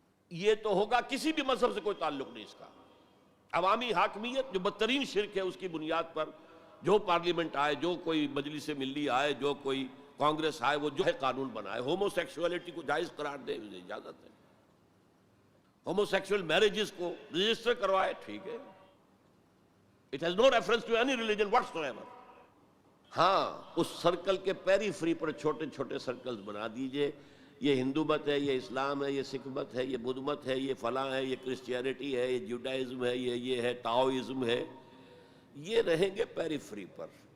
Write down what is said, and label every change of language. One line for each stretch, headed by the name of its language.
Urdu: یہ تو ہوگا، کسی بھی مذہب سے کوئی تعلق نہیں اس کا. عوامی حاکمیت جو بدترین شرک ہے، اس کی بنیاد پر جو پارلیمنٹ آئے، جو کوئی مجلس ملی آئے، جو کوئی کانگریس آئے، وہ جو ہے قانون بنائے. ہومو سیکشولیٹی کو جائز قرار دے، اسے اجازت ہے. ہومو سیکشول میرجز کو رجسٹر کروائے، ٹھیک ہے.
English: It has no reference to any religion whatsoever.
Urdu: ہاں، اس سرکل کے پیری فری پر چھوٹے چھوٹے سرکلز بنا دیجئے. یہ ہندو مت ہے، یہ اسلام ہے، یہ سکھ مت ہے، یہ بدھ مت ہے، یہ فلاں ہے، یہ کرسچینٹی ہے، یہ جوڈائزم ہے، یہ ہے تاؤزم ہے. یہ رہیں گے پیری فری پر.